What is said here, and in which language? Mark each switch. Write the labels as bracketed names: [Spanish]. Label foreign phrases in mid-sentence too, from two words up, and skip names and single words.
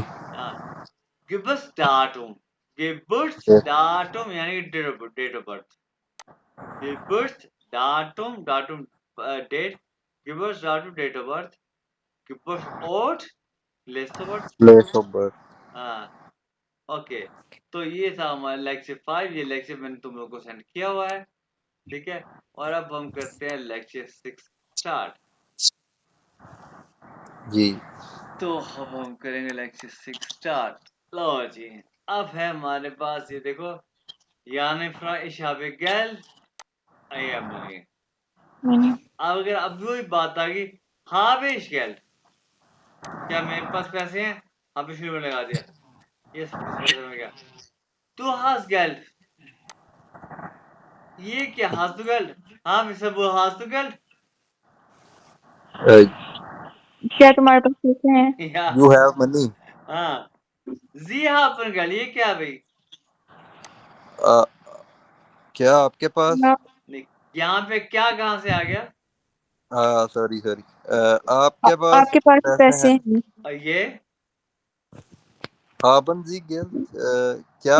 [Urdu] ہاں, Geburtsdatum, Yes. Geburtsdatum یعنی کہ [English] date of birth, [German] Geburtsdatum, datum [English] date, Geburtsdatum date of birth, Geburtsort place of birth, Place of birth. [Urdu] ہاں، اوکے. تو یہ تھا ہمارا لیکچر 5، یہ لیکچر میں نے تم لوگوں کو سینڈ کیا ہوا ہے، ٹھیک ہے? اور اب ہم کرتے ہیں لیکچر 6 سٹارٹ. جی. تو اب ہم کریں گے لیکچر 6 سٹارٹ. لو جی، اب ہے ہمارے پاس یہ دیکھو، یعنی فرا [German] ich habe Geld, [English] I am money। [Urdu] میں نے اب اگر اب وہی بات آ گئی, [German] habe ich Geld, [Urdu] کیا میرے پاس پیسے ہیں? [German] habe ich [Urdu] میں لگا دیا، یہ کس پیسے میں گیا? [German] Du hast Geld, [Urdu] یہ کیا [German] hast du Geld? [Urdu] ہاں مسٹر وہ [German] hast du Geld? Uh, [Urdu] کیا تمہارے پاس پیسے ہیں? یا [English] you have money. [Urdu] ہاں, [German] Sie haben Geld, [Urdu] یہ کیا بھائی? Uh, کیا آپ کے پاس? نہیں، یہاں پہ کیا کہاں سے آ گیا? سوری سوری۔ آپ کے پاس آپ کے پاس پیسے پیسے ہیں? ہیں? اور یہ [German] haben Sie Geld? [Urdu] کیا